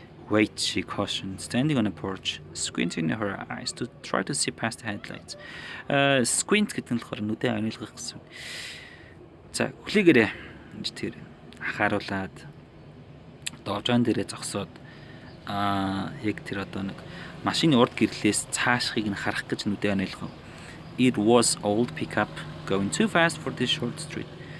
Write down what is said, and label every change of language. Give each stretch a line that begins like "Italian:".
English: Wait, she cautioned, standing on a porch, squinting her eyes to try to see past the headlights.
Mongolian: Squint гэдэг нь болохоор нүдээ онилгох гэсэн. За, хүлээгээрэй. гэж тэр анхааруулад доожон дээрээ зогсоод яг тэр одоо нэг машины урд гэрлээс цаашхыг нь харах гэж нүдээ онилгов.
English: It was old pickup going too fast for this short street.